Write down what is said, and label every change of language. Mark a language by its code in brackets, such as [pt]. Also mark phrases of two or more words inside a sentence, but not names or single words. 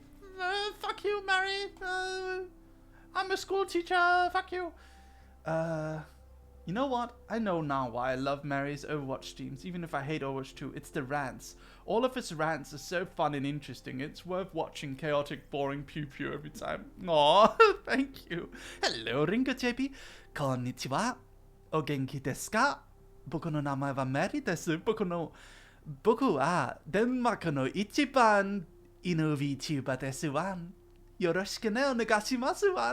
[en] Fuck you, Mary. I'm a school teacher. Fuck you. You know what? I know now why I love Mary's Overwatch streams, even if I hate Overwatch 2. It's the rants. All of his rants are so fun and interesting. It's worth watching chaotic, boring pew-pew every time. Aw, thank you. Hello, Ringo JP. [ja] こんにちは。お元気ですか？僕の名前はMaryです. Boku wa Denmaku no ichiban inu vtuber desu wan. よろしくねお願いしますワン.